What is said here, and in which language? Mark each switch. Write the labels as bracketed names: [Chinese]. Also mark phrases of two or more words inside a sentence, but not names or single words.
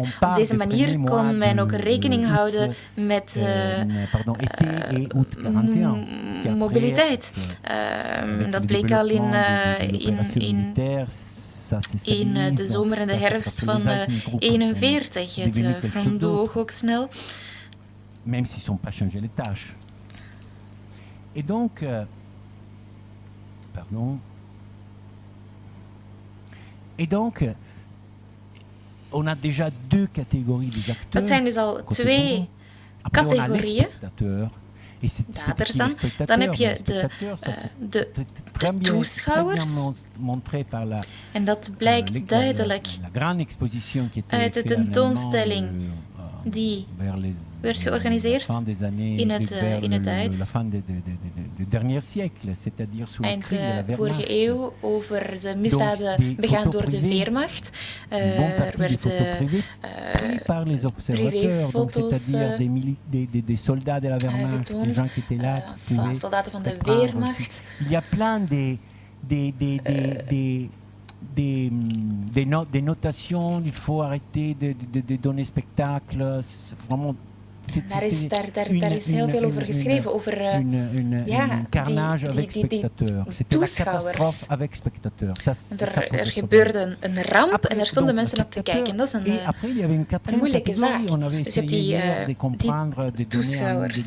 [Dutch] Op deze manier kon men ook rekening houden met mobiliteit. Dat bleek al in de zomer en de herfst van 41. Het vervloog ook snel. [French] Même s'ils n'ont pas changé les tâches. Et donc, on a déjà deux catégories des acteurs. [Dutch] Dat zijn dus al twee categorieën. Daders dan heb je de toeschouwers. En dat blijkt duidelijk uit de tentoonstelling die werd georganiseerd in het Duits eind vorige eeuw over de misdaden begaan door de Weermacht. Er werden privéfoto's aangetoond van soldaten van de Weermacht. [French] Des notations, il faut arrêter de donner spectacle. Vraiment, [Dutch] daar is heel veel over geschreven, over die toeschouwers. Er gebeurde een ramp en er stonden mensen op te kijken. Dat is een moeilijke zaak. Dus je hebt die toeschouwers.